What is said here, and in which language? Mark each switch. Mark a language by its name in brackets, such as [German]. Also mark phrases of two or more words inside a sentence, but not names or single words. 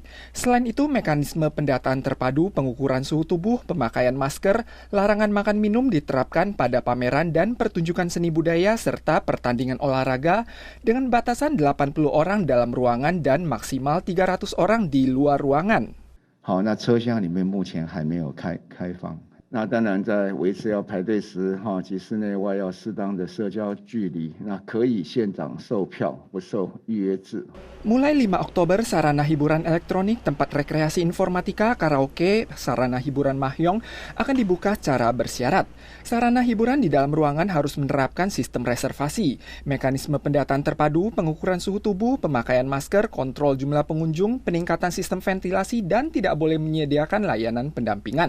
[Indonesian] Selain itu, mekanisme pendataan terpadu, pengukuran suhu tubuh, pemakaian masker, larangan makan minum diterapkan pada pameran dan pertunjukan seni budaya serta pertandingan olahraga dengan batasan 80 orang dalam ruangan dan maksimal 300 orang di luar ruangan. [Chinese] 好，那车厢里面目前还没有开放。那当然，在维持要排队时，及室内外要适当的社交距离。那可以现场售票，不受预约制。 [Indonesian] Mulai 5 Oktober, sarana hiburan elektronik, tempat rekreasi informatika, karaoke, sarana hiburan mahjong akan dibuka secara bersyarat. Sarana hiburan di dalam ruangan harus menerapkan sistem reservasi, mekanisme pendataan terpadu, pengukuran suhu tubuh, pemakaian masker, kontrol jumlah pengunjung, peningkatan sistem ventilasi, dan tidak boleh menyediakan layanan pendampingan.